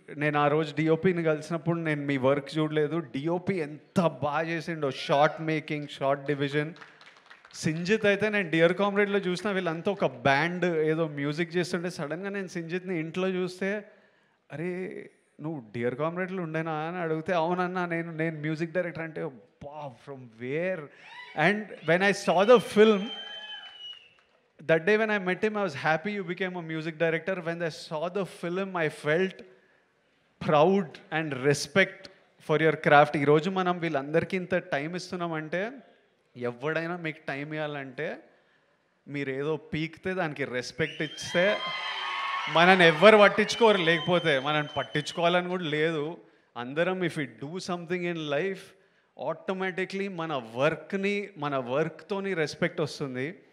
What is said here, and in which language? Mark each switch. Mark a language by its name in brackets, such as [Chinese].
[Telugu] నేను ఆ రోజు డిఓపిని కలిసినప్పుడు నేను మీ వర్క్ చూడలేదు. డిఓపి ఎంత బాగా చేసిండో, short making, short division. Sinjith అయితే నేను డియర్ కామ్రేడ్లో చూసిన వీళ్ళంతా ఒక బ్యాండ్ ఏదో మ్యూజిక్ చేస్తుంటే సడన్గా నేను సింజిత్ని ఇంట్లో చూస్తే, అరే నువ్వు డియర్ కామ్రేడ్లో ఉండేనా అని అడిగితే, అవునన్నా నేను మ్యూజిక్ డైరెక్టర్ అంటే, బా from where. And when I saw the film [English] that day when I met him, I was happy you became a music director. When I saw the film, I felt proud and respect for your craft. [Telugu] ఈ రోజు మనం వీళ్ళందరికీ ఇంత time ఇస్తున్నామంటే, ఎవడైనా మీకు time ఇవ్వాలంటే మీరు ఏదో పీక్తే దానికి రెస్పెక్ట్ ఇస్తే మనని ఎవ్వరు పట్టించుకోరు, లేకపోతే మనని పట్టించుకోవాలని కూడా లేదు. అందరం [English] if you do something in life, [Telugu] automatically మన వర్క్తోని రెస్పెక్ట్ వస్తుంది.